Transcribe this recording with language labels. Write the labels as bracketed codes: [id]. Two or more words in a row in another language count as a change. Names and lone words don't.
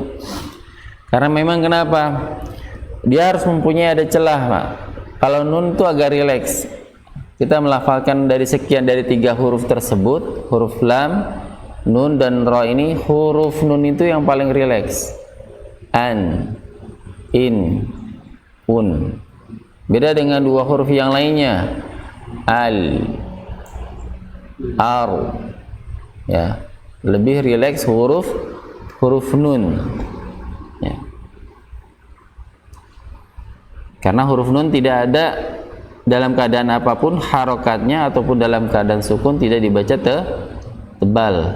[id] Karena memang kenapa? Dia harus mempunyai ada celah, Pak. Kalau nun itu agak rileks. Kita melafalkan dari 3 huruf tersebut, huruf lam, nun, dan ra ini, huruf nun itu yang paling rileks. An, in, un. Beda dengan 2 huruf yang lainnya. Al, ar, ya. lebih rileks huruf nun, ya. Karena huruf nun tidak ada dalam keadaan apapun harokatnya ataupun dalam keadaan sukun tidak dibaca tebal.